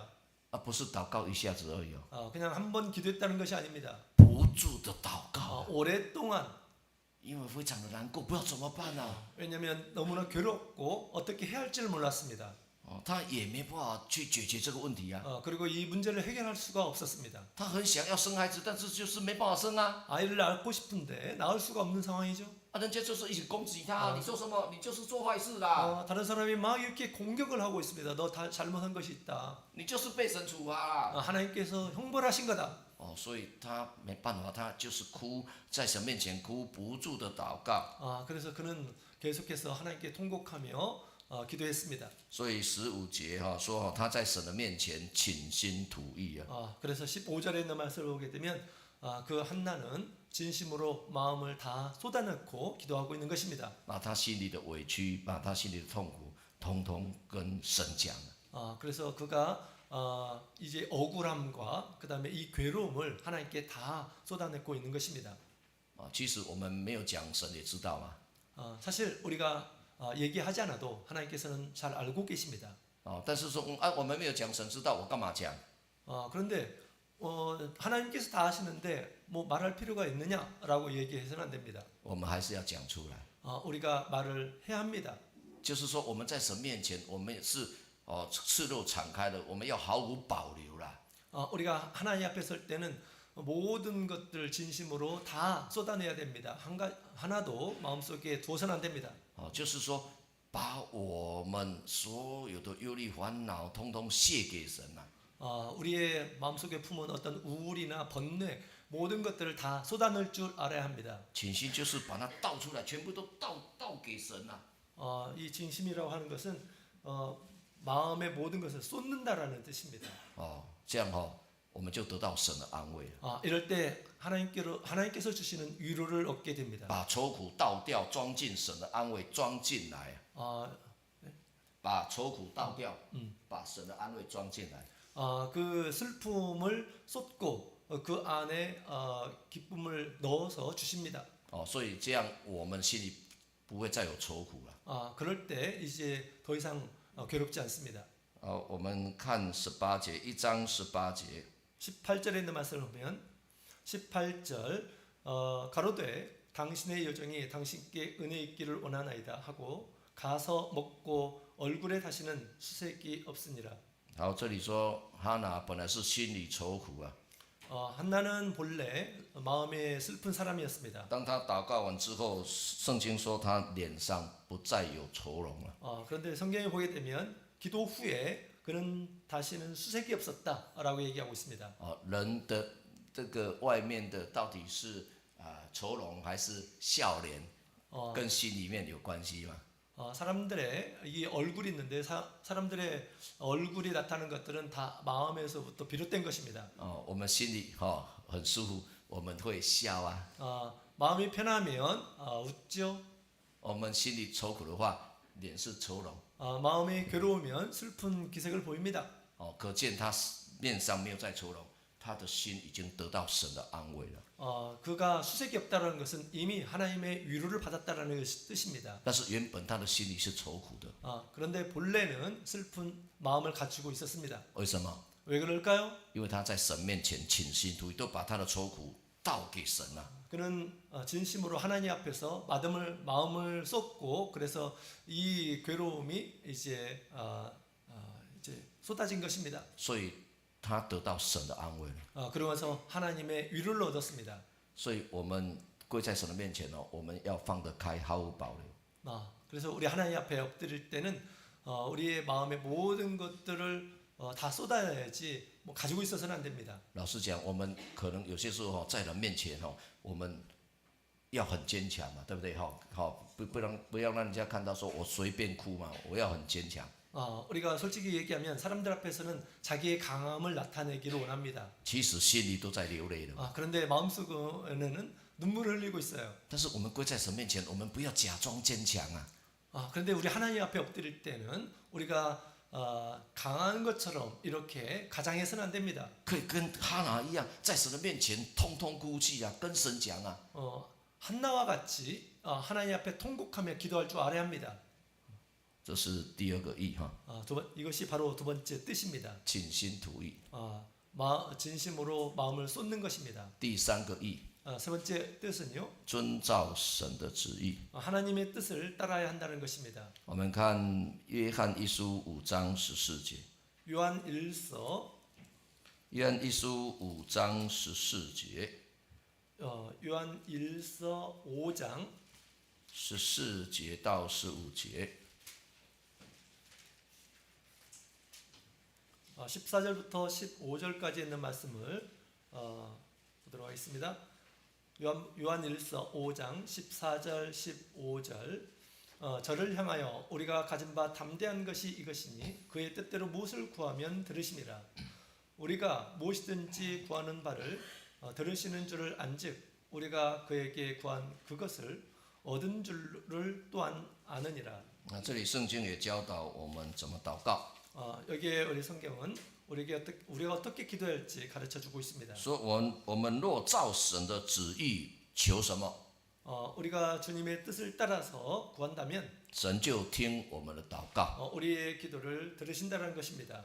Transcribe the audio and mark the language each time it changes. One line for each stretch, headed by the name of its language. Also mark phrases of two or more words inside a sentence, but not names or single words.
Chinese: 不是祷告一下子而已
Korean: 그냥 한 번 기도했다는 것이 아닙니다.
Chinese: 不住的祷告，
Korean: 오랫동안.
Chinese: 因为非常的难过，不知道怎么办啊。
Korean: 왜냐하면 너무나 괴롭고 어떻게 해야 할지를 몰랐습니다.
Chinese: 他也没办法去解决这个问题啊。
Korean: 그리고 이 문제를 해결할 수가 없었습니다.
Chinese: 他很想要生孩子，但是就是没办法生啊。
Korean: 아이를 낳고 싶은데 낳을 수가 없는 상황이죠.
Chinese: 人家就是一直攻击他，你说什么？你就是做坏事啦，
Korean: 다른 사람이 막 이렇게 공격을 하고 있습니다. 너 다 잘못한 것이 있다.
Chinese: 你就是被神处罚啦。
Korean: 하나님께서 형벌하신 거다.
Chinese: 所以他没办法，他就是哭，在神面前哭，不住的祷告。
Korean: 그래서 그는 계속해서 하나님께 통곡하며 기도했습니다.
Chinese: 所以15节说他在神的面前倾心吐意啊。
Korean: 그래서 15절에 있는 말씀을 보게 되면 그 한나는 진심으로 마음을 다 쏟아넣고 기도하고 있는 것입니다.
Chinese: 把他心里的委屈，把他心里的痛苦，统统跟神讲了。
Korean: 그래서 그가 이제 억울함과 그 다음에 이 괴로움을 하나님께 다 쏟아내고 있는 것입니다.
Chinese: 其实我们没有讲，神也知道嘛。
Korean: 사실 우리가 얘기하지 않아도 하나님께서는 잘 알고 계십니다.
Chinese: 但是说我们没有讲，神知道，我干嘛讲？
Korean: 그런데 하나님께서 다 하시는데 뭐 말할 필요가 있느냐라고 얘기해서는 안 됩니다.
Chinese: 我们还是要讲出来。
Korean: 우리가 말을 해야 합니다.
Chinese: 就是说我们在神面前，我们也是赤裸敞开的，我们要毫无保留啦。
Korean: 우리가 하나님 앞에 설 때는 모든 것들 진심으로 다 쏟아내야 됩니다. 하나도 마음속에 두어서는 안 됩니다.
Chinese: 就是说把我们所有的忧虑烦恼，通通卸给神啊。
Korean: 우리의 마음속에 품은 어떤 우울이나 번뇌 모든 것들을 다 쏟아낼 줄 알아야 합니다.
Chinese: 倾心就是把它倒出来，全部都倒给神啊。
Korean: 이 진심이라고 하는 것은 마음의 모든 것을 쏟는다라는 뜻입니다.
Chinese: 这样我们就得到神的安慰了。
Korean: 이럴 때 하나님께서 주시는 위로를 얻게 됩니다.
Chinese: 把愁苦倒掉，装进神的安慰装进来。把愁苦倒掉，把神的安慰装进来。
Korean: 그 슬픔을 쏟고 그 안에 기쁨을 넣어서 주십니다.
Chinese: 所以这样我们心里不会再有愁苦了。
Korean: 그럴 때 이제 더 이상 괴롭지 않습니다.
Chinese: 我们看18节，1章18节。
Korean: 18절에 있는 말씀을 보면 18절 가로되 당신의 여정이 당신께 은혜 있기를 원하나이다 하고 가서 먹고 얼굴에 다시는 수색이 없으니라.
Chinese: 好，这里说哈拿本来是心里愁苦啊。
Korean: 한나는 본래 마음에 슬픈 사람이었습니다.
Chinese: 当他祷告完之后，圣经说他脸上不再有愁容了。
Korean: 그런데 성경에 보게 되면 기도 후에 그는 다시는 수색이 없었다라고 얘기하고 있습니다.
Chinese: 人的这个外面的到底是愁容还是笑脸，跟心里面有关系吗？
Korean: 사람들의 이 얼굴이 있는데 사람들의 얼굴이 나타나는 것들은 다 마음에서부터 비롯된 것입니다.
Chinese: 我们心里很舒服，我们会笑啊。
Korean: 마음이 편하면 웃죠.
Chinese: 我们心里愁苦的话，脸是愁容。
Korean: 마음이 괴로우면 슬픈 기색을 보입니다.
Chinese: 可见他面上没有再愁容，他的心已经得到神的安慰了。
Korean: 그가 수색이 없다는 것은 이미 하나님의 위로를 받았다는 뜻입니다.
Chinese: 但是原本他的心里是愁苦的。
Korean: 그런데 본래는 슬픈 마음을 가지고 있었습니다.
Chinese: 为什么？
Korean: 왜 그럴까요?
Chinese: 因为他在神面前倾心吐意，都把他的愁苦倒给神了。
Korean: 그는 진심으로 하나님 앞에서 마음을 쏟고 그래서 이 괴로움이 이제 쏟아진 것입니다.
Chinese: 所以他得到神的安慰了。
Korean: 그러면서 하나님의 위로를 얻었습니다.
Chinese: 所以我们跪在神的面前我们要放得开，毫无保留。
Korean: 그래서 우리 하나님 앞에 엎드릴 때는 우리의 마음의 모든 것들을 다 쏟아야지 가지고 있어서는 안 됩니다.
Chinese: 老实讲，我们可能有些时候在人面前我们要很坚强嘛，对不对？不要让人家看到说我随便哭嘛，我要很坚强。
Korean: 우리가 솔직히 얘기하면 사람들 앞에서는 자기의 강함을 나타내기를 원합니다.
Chinese: 其实心里都在流泪了。
Korean: 그런데 마음속에는 눈물을 흘리고 있어요.
Chinese: 但是我们跪在神面前，我们不要假装坚强啊。
Korean: 그런데 우리 하나님 앞에 엎드릴 때는 우리가 강한 것처럼 이렇게 가장해서는 안 됩니다.
Chinese: 可以跟哈拿一样，在神的面前痛痛哭泣啊，跟神讲啊。
Korean: 한나와 같이 하나님 앞에 통곡하며 기도할 줄 알아야 합니다.
Chinese: 这是第二个意哈。
Korean: 이것이 바로 두 번째 뜻입니다.
Chinese: 倾心吐意。
Korean: 진심으로 마음을 쏟는 것입니다.
Chinese: 第三个意，
Korean: 세 번째 뜻은요.
Chinese: 遵照神的旨意。
Korean: 하나님의 뜻을 따라야 한다는 것입니다.
Chinese: 我们看约翰一书5章14节。
Korean: 요한일서
Chinese: 约翰一书5章14节。
Korean: 요한일서 5장
Chinese: 14 节到15节。
Korean: 14절부터 15절까지 있는 말씀을 보도록 하겠습니다. 요한일서 5장 14절 15절 저를 향하여 우리가 가진 바 담대한 것이 이것이니 그의 뜻대로 무엇을 구하면 들으심이라. 우리가 무엇이든지 구하는 바를 들으시는 줄을 안즉 우리가 그에게 구한 그것을 얻은 줄을 또한 아느니라.
Chinese: 这里圣经也教导我们怎么祷告。
Korean: 여기에 우리 성경은 우리가 어떻게 기도할지 가르쳐 주고 있습니다.
Chinese: 说我们若照神的旨意求什么，
Korean: 우리가 주님의 뜻을 따라서 구한다면
Chinese: 神就听我们的祷告，
Korean: 우리의 기도를 들으신다는 것입니다.